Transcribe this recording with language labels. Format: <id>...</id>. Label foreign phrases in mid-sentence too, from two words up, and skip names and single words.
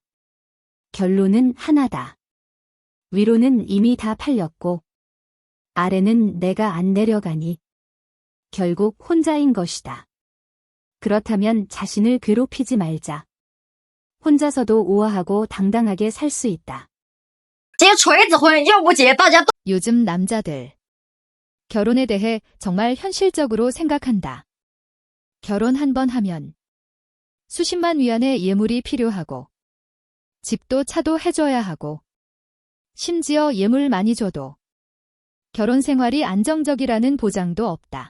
<ko>결론은 하나다. 위로는 이미 다 팔렸고 아래는 내가 안 내려가니 결국 혼자인 것이다. 그렇다면 자신을 괴롭히지 말자. 혼자서도 우아하고 당당하게 살 수 있다.</ko> <zh>结锤子婚，要不结大家都</zh> <ko>요즘 남자들. 결혼에 대해 정말 현실적으로 생각한다. 결혼 한 번 하면 수십만 위안의 예물이 필요하고 집도 차도 해줘야 하고 심지어 예물 많이 줘도 결혼 생활이 안정적이라는 보장도 없다.</ko>